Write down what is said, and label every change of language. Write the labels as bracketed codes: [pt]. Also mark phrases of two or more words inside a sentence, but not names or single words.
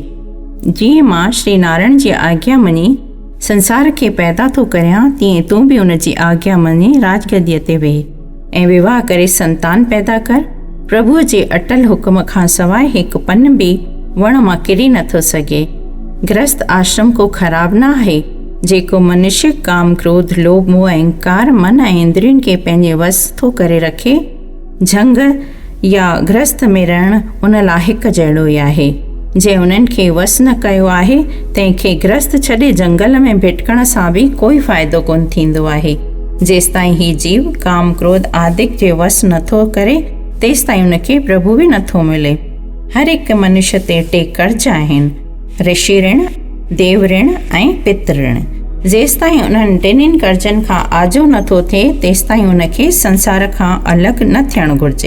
[sd] जीअं मां श्री नारायण जी आज्ञा मञी संसार खे पैदा थो करियां, तीअं तूं बि हुन जी आज्ञा मञी राजगद्दीअ ते वेह ऐं विवाह करे संतान पैदा कर। प्रभुअ जे अटल हुक्म खां सवाइ हिकु पन बि वण मां किरी नथो सघे। गृहस्थ आश्रम को ख़राब न आहे। जेको मनुष्य काम क्रोध लोभ मोह अहंकार मन ऐं इंद्रियुनि खे पंहिंजे वस थो करे रखे, झंग या गृहस्थ में रहणु उन लाइ हिकु जहिड़ो ई आहे। जंहिं उन्हनि खे वस न कयो आहे, तंहिंखे गृहस्थ छॾे जंगल में भिटकण सां बि कोई फ़ाइदो कोन थींदो आहे। जेसिताईं ही जीव काम क्रोध आदिक जे वस नथो करे, तेसिताईं उनखे प्रभु बि नथो मिले। हर हिकु मनुष्य ते टे कर्ज आहिनि, ऋषि ऋण, देव ऋण ऐं पितृ ऋण। जेसिताईं उन्हनि टिनिनि कर्जनि खां आजो नथो थिए, तेसिताईं उनखे संसार खां अलॻि न थियणु घुर्जे।